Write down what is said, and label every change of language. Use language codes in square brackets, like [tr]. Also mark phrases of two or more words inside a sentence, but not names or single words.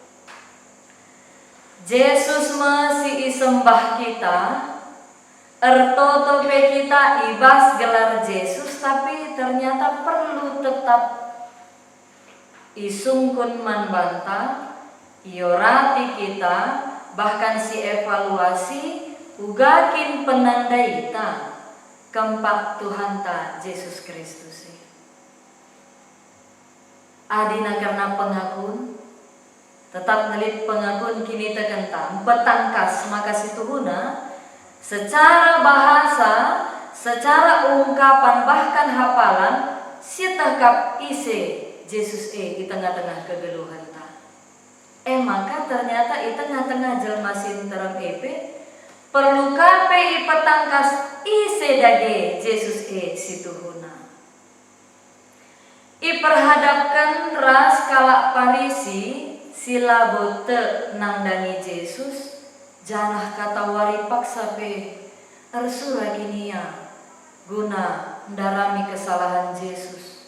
[btx] Yesus masih isembah kita ertoto pe kita ibas gelar Yesus [id] tapi ternyata perlu tetap [btx] isungkun manbanta iorati kita bahkan si evaluasi ugakin penandai ta kempak Tuhan ta Yesus Kristus. adina karena pengakun tetap nelit pengakun kini tekentang petangkas maka situhuna [id] secara bahasa, secara ungkapan bahkan hafalan [btx] sitakap ise Yesus [id] di tengah-tengah [btx] kegeluhan ta. [id] Maka ternyata di tengah-tengah [btx] jelma sinterem perlu kape petangkas ise dage Yesus situhuna. Iperhadapkan ras kalak Parisi sila bote nangdangi Yesus janah kata wari paksa ersura ginia guna ndarami kesalahan Yesus.